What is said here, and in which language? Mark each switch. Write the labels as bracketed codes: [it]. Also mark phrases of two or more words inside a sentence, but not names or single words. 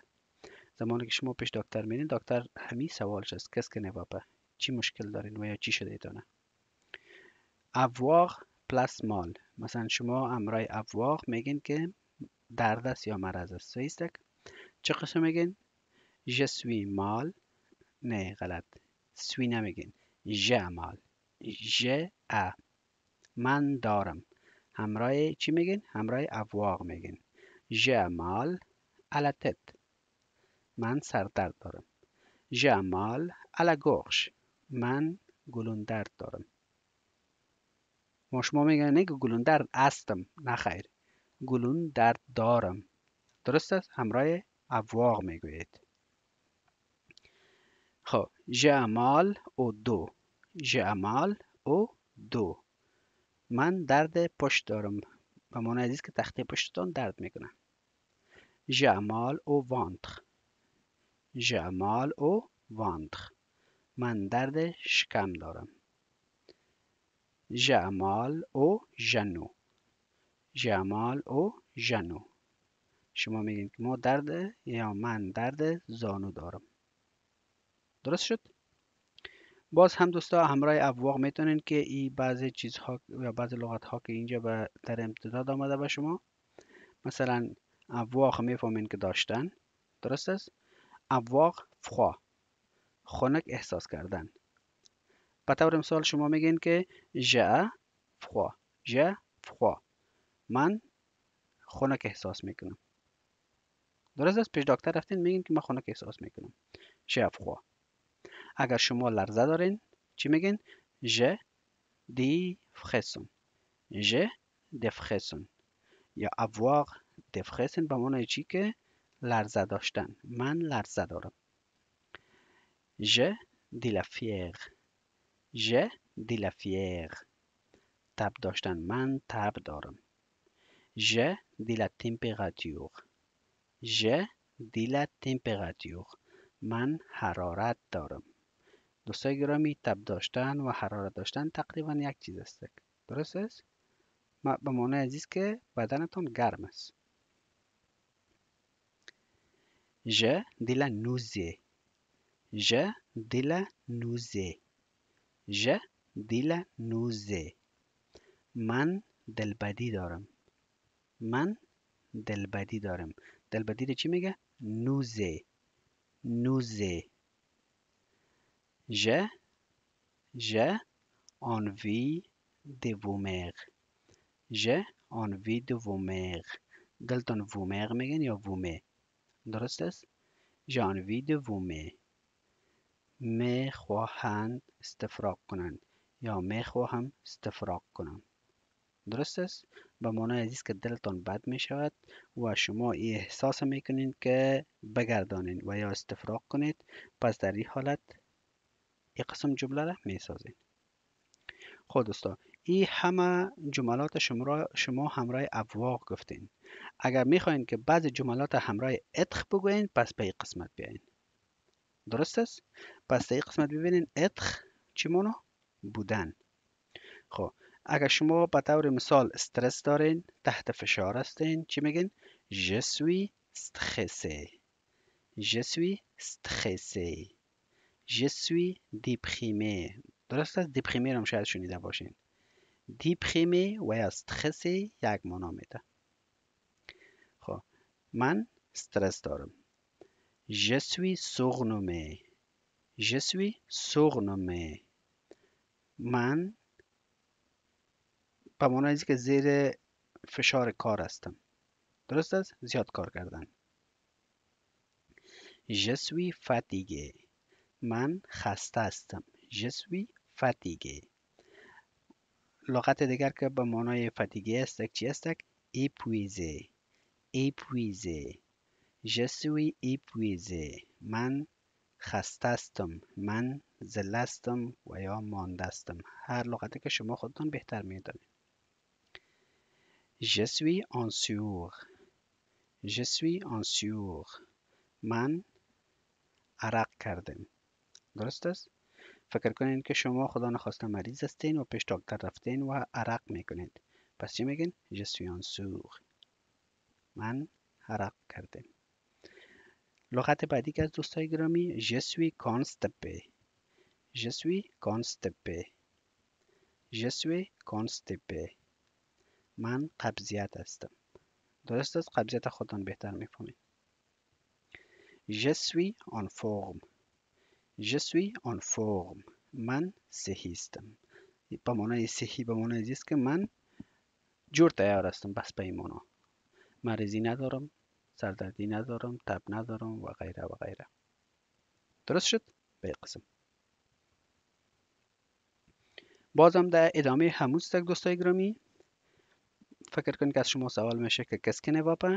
[fa] زمانی که شما پیش دکتر میرین، دکتر همین سوالش است، کسک نواپا چی مشکل دارین و یا چی شده ایتانه. avoir پلاس مال، مثلا شما امرای avoir میگین که درد است یا مرض است. صحیح است؟ چه قسم میگین؟ [fr] je suis mal. [fa] نه غلط، سوی نمیگین، [fr] je mal, [fa] من دارم. همراه چی میگین؟ همراه avoir میگین [fr] j'ai mal à la tête، [fa] من سردرد دارم. [fr] j'ai mal à la gorge، [fa] من گلون درد دارم. ما شما میگن نه که گلون درد هستم، نه خیر، گلون درد دارم. درست است؟ همراه avoir میگویید. [fr] خب j'ai mal au dos. j'ai mal au dos. [fa] من درد پشت دارم. به معنی است که تخته پشتتان درد میکنه. [fr] j'ai mal au ventre. j'ai mal au ventre. [fa] من درد شکم دارم. [fr] j'ai mal au genou. j'ai mal au genou. [fa] شما میگین که ما درد یا من درد زانو دارم. درست شد؟ باز هم دوستا همراه افواق میتونین که این بعضی چیزها یا بعضی لغت ها که اینجا در امتداد آمده به شما، مثلا افواق میفهمین که داشتن. درست است؟ افواق فخوا، خنک احساس کردن. به طور مثال شما میگین که [fr] j'ai froid. j'ai froid. [fa] من خنک احساس میکنم. درست است؟ پیش دکتر رفتین میگین که من خنک احساس میکنم. [fr] j'ai froid. [fa] اگر شما لرزه دارین چی میگین؟ [fr] j'ai des frissons. j'ai des frissons. [fa] یا [fr] avoir des frissons [fa] به معنی چی که لرزه داشتن. من لرزه دارم. [fr] j'ai de la fièvre. j'ai de la fièvre. [fa] تب داشتن. من تب دارم. j'ai de la température. j'ai de la température. من حرارت دارم. دوستای گرامی، تب داشتن و حرارت داشتن تقریبا یک چیز است. درست است؟ به معنی عزیز که بدنتون گرم است. [fr] j'ai de la nausée. j'ai de la nausée. j'ai de la nausée. [fa] من دلبدی دارم. من دلبدی دارم. دلبدی رو چی میگه؟ [fr] nausée. nausée. j'ai envie de vomir. j'ai envie de vomir. [fa] دلتون vomir میگن یا vomir. درست است؟ [fr] j'ai envie de vomir. [fa] میخواهند استفراغ کنند یا میخواهم استفراغ کنم. درست است؟ به معنی است که دلتان بد می شود و شما این احساس میکنید که بگردانید و یا استفراغ کنید. پس در این حالت این قسم جمله را می سازید. خب دوستا، این همه جملات شما همراه افواق گفتین. اگر میخواین که بعض جملات همراه اتخ بگوین، پس به این قسمت بیاین. درست است؟ پس در این قسمت ببینین اتخ چی معنی؟ بودن. خب اگر شما به طور مثال استرس دارین، تحت فشار هستین، چی میگین؟ [fr] je suis stressé. je suis stressé. je suis déprimé. [fa] درست است؟ déprimé هم شاید شنیده باشین. déprimé و یا استرس یک معنا میده. خب من استرس دارم. [fr] je suis surnommé. je suis surnommé. [fa] من به معنی که زیر فشار کار هستم. درست است؟ زیاد کار کردن. [fr] je suis fatigué. [fa] من خسته هستم. [fr] je suis fatigué. [fa] لغت دیگر که به معنای fatigué است چی است؟ [fr] épuisé. épuisé. je suis épuisé. [fa] من خسته هستم. من ذله هستم و یا مانده هستم. هر لغتی که شما خودتون بهتر میدانید. [fr] je suis en sueur. je suis en sueur. [fa] من عرق کردم. درست است؟ فکر کنین که شما خدا نخواسته مریض هستین و پیش دکتر رفتین و عرق میکنید. پس چی میگین؟ [fr] je suis en sueur. [fa] من عرق کردم. لغت بعدی که از دوستای گرامی [fr] je suis constipé. je suis constipé. je suis constipé. [fa] من قبضیت هستم. درست است؟ قبضیت خودتان بهتر میفهمید. [fr] je suis en forme. je suis en forme. [fa] من صحیح هستم. به معنای صحیح به معنای است که من جور تیار هستم. بس به این معنا. مریضی ندارم، سردردی ندارم، تب ندارم و غیره و غیره. درست شد؟ به قسم. بازم در ادامه همون تک دوستای گرامی فکر کنید که از شما سوال میشه که [fr] qu'est-ce que ne va pas؟